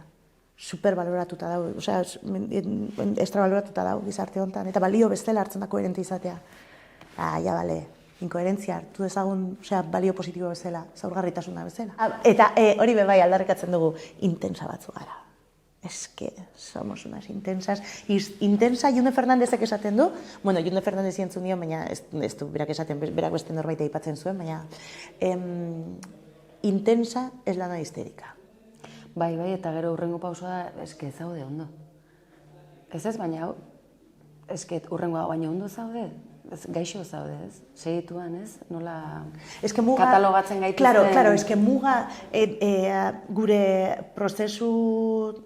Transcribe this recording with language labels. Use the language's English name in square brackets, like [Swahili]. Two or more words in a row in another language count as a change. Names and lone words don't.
[Basque] Superbaloratuta dago, extrabaloratuta dago gizarte honetan, eta balio bestela hartzen da koherente izatea. Ja, bale, inkoherentzia hartu dezagun, balio positibo bezala, zaurgarritasuna bezala. Eta hori bai aldarrikatzen dugu, intensa batzu gara. [Spanish] Es que somos unas intensas. [Basque] Intensa June Fernandezek esaten du. Bueno, June Fernandez entzun dio, baina ez du berak esaten, berak beste norbait aipatzen zuen, baina [Spanish] intensa es la no histérica. [Basque] Bai, eta gero hurrengo pausoa da, eske zaude ondo. Ez, baina hurrengoa baina ondo zaude. Gaixo zaude, ez? Segituan, ez? Nola katalogatzen gaituzten... Claro, eske muga gure prozesu...